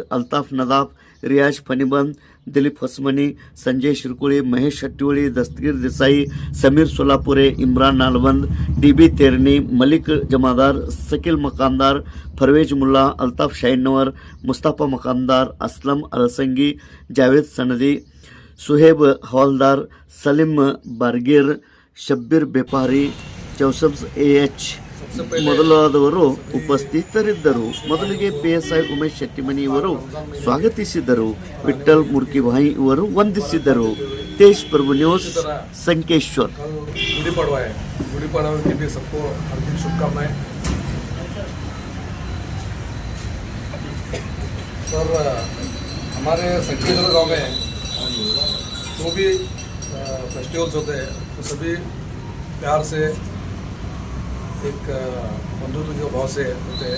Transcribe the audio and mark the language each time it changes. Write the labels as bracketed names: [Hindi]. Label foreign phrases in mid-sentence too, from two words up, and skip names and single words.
[Kannada] ಅಲ್ತಾಫ್ ನದಾಫ್, ರಿಯಾಜ್ ಫನಿಬಂದ್, ದಿಲೀಪ್ ಹೊಸಮನಿ, ಸಂಜಯ್ ಶಿರ್ಕುಳಿ, ಮಹೇಶ್ ಹಟ್ಟಿಹೊಳಿ, ದಸ್ತಗೀರ್ ದೇಸಾಯಿ, ಸಮೀರ್ ಸೋಲಾಪುರೆ, ಇಮ್ರಾನ್ ನಾಲ್ಬಂದ್, DB ತೇರ್ನಿ, ಮಲಿಕ್ ಜಮಾದಾರ್, ಸಕಿಲ್ ಮಕಾಂದಾರ್, ಫರ್ವೇಜ್ ಮುಲ್ಲಾ, ಅಲ್ತಾಫ್ ಶೈನ್ನವರ್, ಮುಸ್ತಫಾ ಮಕಾಂದಾರ್, ಅಸ್ಲಂ ಅಲಸಂಗಿ, ಜಾವೇದ್ ಸನದಿ, ಸುಹೇಬ್ ಹವಾಲ್ದಾರ್, ಸಲೀಂ ಬಾರ್ಗೀರ್, ಶಬ್ಬೀರ್ ಬೆಪಾರಿ, ಜೋಸಫ್ AH ಮೊದಲಾದವರು ಉಪಸ್ಥಿತರಿದ್ದರು. ಮೊದಲಿಗೆ PSI ಉಮೇಶ್ ಶೆಟ್ಟಿಮನಿ ಇವರು ಸ್ವಾಗತಿಸಿದರು. ವಿಠಲ್ ಮುರ್ಕಿಭಾಯಿ ಇವರು ವಂದಿಸಿದರು. ತೇಜ್ ಪ್ರಭು ನ್ಯೂಸ್ ಸಂಕೇಶ್ವರ್. [Hindi] गुड़ी पड़वा के भी सबको हार्दिक शुभकामनाएं। सर, हमारे संकेश्वर गांव में जो भी फेस्टिवल्स होते हैं वो सभी प्यार से एक बंधुत्व के भाव से होते हैं।